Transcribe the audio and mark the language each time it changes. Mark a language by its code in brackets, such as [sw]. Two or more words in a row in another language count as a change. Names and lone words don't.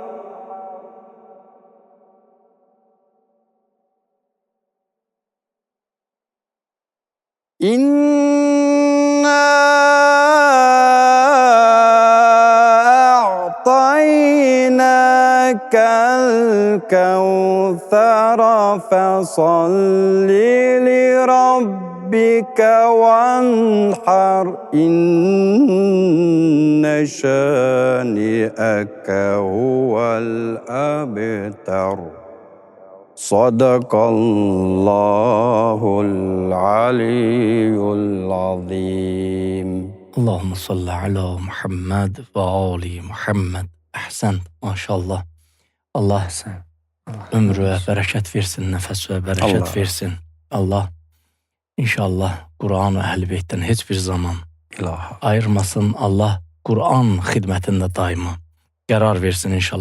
[ar] إنا أعطيناك الكوثر فصل لربك وانحر إن شانئك هو الأبتر صدق الله العلي العظيم. اللهم صل على محمد وآل محمد. [az] Əhsən, maşallah. Allah ömrüyə bərəkət versin, nəfəsə bərəkət versin. Allah inşallah Quran və Əhl-i Beytdən heç bir zaman ayırmasın. Allah Quran xidmətində daima qərar versin inşallah.